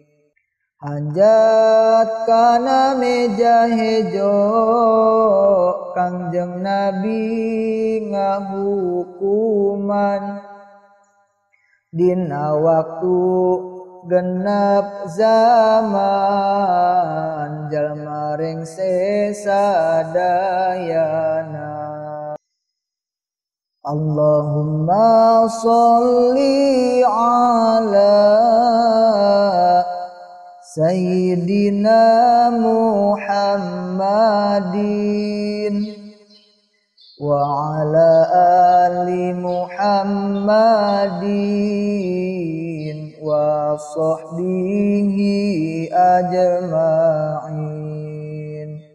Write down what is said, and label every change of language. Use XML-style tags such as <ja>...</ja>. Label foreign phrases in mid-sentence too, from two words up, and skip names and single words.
<su>Hanjat kana meja hejo Kangjeng Nabi ngahukuman, dina waktu genep zaman jalma rengse sadayana.</su> <ar>اللهم صل على سيدنا محمد وعلى آل محمد وصحبه أجمعين.</ar>